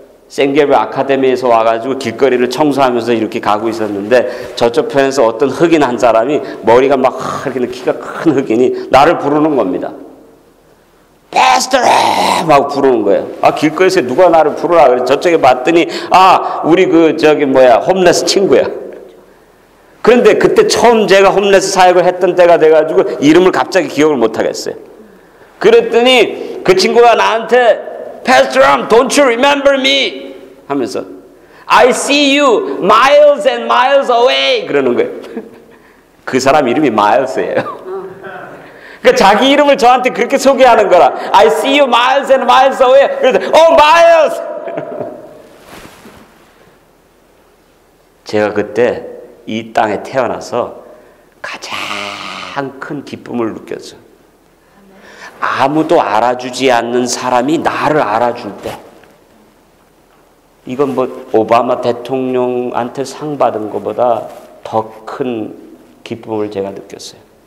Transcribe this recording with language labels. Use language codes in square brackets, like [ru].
[ko] 생게브 아카데미에서 와가지고 길거리를 청소하면서 이렇게 가고 있었는데 저쪽 편에서 어떤 흑인 한 사람이 머리가 막 이렇게 키가 큰 흑인이 나를 부르는 겁니다. Pastor! 막 부르는 거예요. 아, 길거리에서 누가 나를 부르라 그래. 저쪽에 봤더니 아, 우리 홈레스 친구야. 그런데 그때 처음 제가 홈레스 사역을 했던 때가 돼가지고 이름을 갑자기 기억을 못 하겠어요. 그랬더니 그 친구가 나한테 [en] Pastor, don't you remember me? [ko] 하면서 [en] I see you miles and miles away [ko] 그러는 거예요. 그 사람 이름이 Miles예요. 그러니까 자기 이름을 저한테 그렇게 소개하는 거라. [en] I see you miles and miles away. [ko] 그래서 [en] Oh, Miles! [ko] 제가 그때 이 땅에 태어나서 가장 큰 기쁨을 느꼈어요. 아무도 알아주지 않는 사람이 나를 알아줄 때, 이건 오바마 대통령한테 상 받은 것보다 더 큰 기쁨을 제가 느꼈어요.